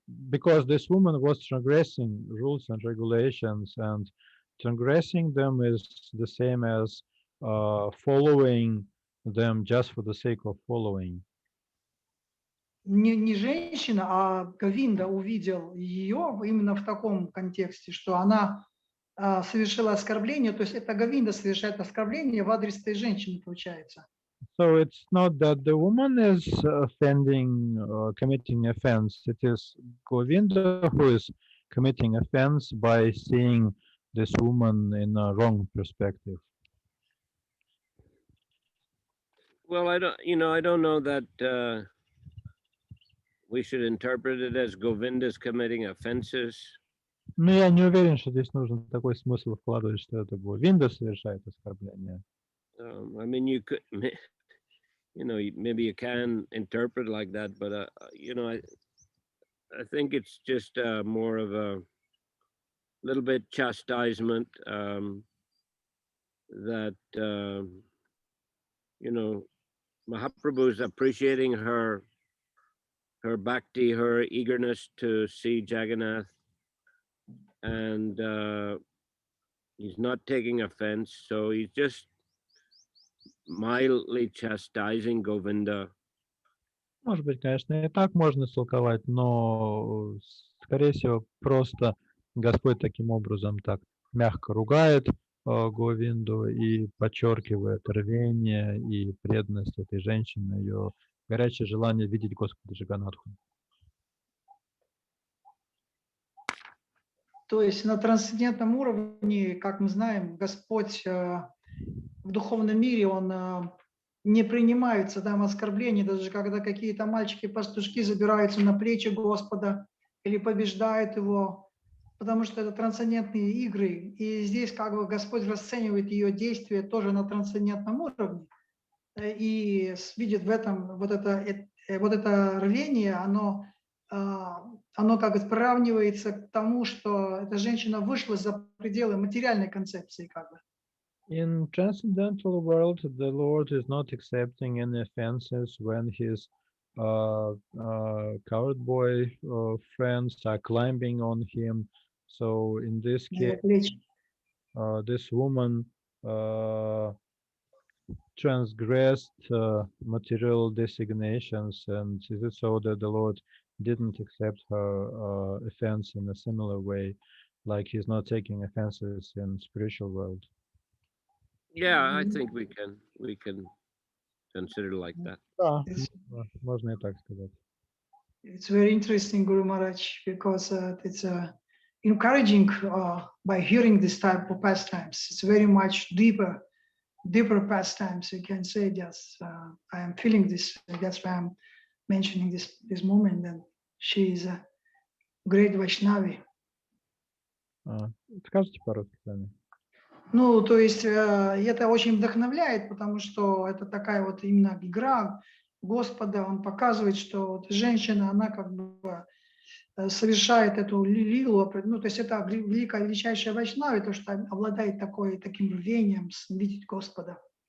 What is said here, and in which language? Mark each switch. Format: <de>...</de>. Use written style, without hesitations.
<en>Because this woman was transgressing rules and regulations, and transgressing them is the same as following them just for the sake of following.</en> <ru>Не женщина, а Говинда увидел ее именно в таком контексте, что она совершила оскорбление, то есть это Говинда совершает оскорбление в адрес этой женщины, получается.</ru> <en>So it's not that the woman is offending, committing offense. It is Govinda who is committing offense by seeing this woman in a wrong perspective. Well, I don't know that we should interpret it as Govinda's committing offenses.</en> <ru>Но я не уверен, что здесь нужно такой смысл вкладывать, что это Говинда совершает оскорбление.</ru> <en>I mean, you could, maybe you can interpret like that, but I think it's just more of a little bit chastisement that Mahaprabhu is appreciating her bhakti, her eagerness to see Jagannath, and he's not taking offense, so he's just mildly chastising Govinda.</en> <ru>Может быть, конечно, и так можно истолковать, но, скорее всего, просто Господь таким образом так мягко ругает Говинду и подчеркивает рвение и преданность этой женщины, ее горячее желание видеть Господа Джаганнатху. То есть на трансцендентном уровне, как мы знаем, Господь в духовном мире, Он не принимается там оскорблений, даже когда какие-то мальчики-пастушки забираются на плечи Господа или побеждают Его, потому что это трансцендентные игры. И здесь как бы Господь расценивает ее действия тоже на трансцендентном уровне и видит в этом вот это рвение, оно как бы приравнивается к тому, что эта женщина вышла за пределы материальной концепции как бы.</ru> <en>In transcendental world, the Lord is not accepting any offenses when his coward boy friends are climbing on him. So in this case, this woman transgressed material designations, and is it so that the Lord didn't accept her offense in a similar way, like he's not taking offenses in spiritual world? Yeah, I think we can consider like that.</en> <ru>Да, можно и так сказать.</ru> <en>It's very interesting, Guru Maharaj, because it's encouraging by hearing this type of pastimes. It's very much deeper pastimes. You can say, yes, I am feeling this. That's why I'm mentioning this moment. And she is a great Vaishnavi.</en> <ru>Скажите по-русски сами. Ну, то есть это очень вдохновляет, потому что это такая вот именно игра Господа. Он показывает, что вот женщина, она как бы совершает эту лилу, ну, то есть это величайшая Вайшнави, то, что обладает таким рвением видеть Господа.</ru>